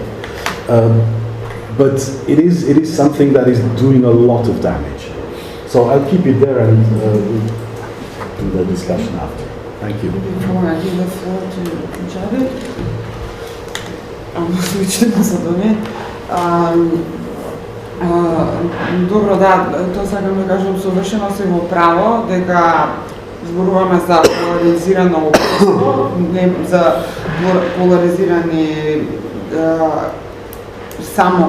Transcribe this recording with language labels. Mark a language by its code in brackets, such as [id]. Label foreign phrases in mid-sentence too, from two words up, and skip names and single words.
[en] But it is something that is doing a lot of damage. So I'll keep it there, and we'll do the discussion after. Thank you. Before I give the floor to Jared, I'm switch to Macedonia. [mk] Добро, да, тоа сакам да кажам, совршено си во право дека зборуваме за поларизирано општество, не за поларизирани само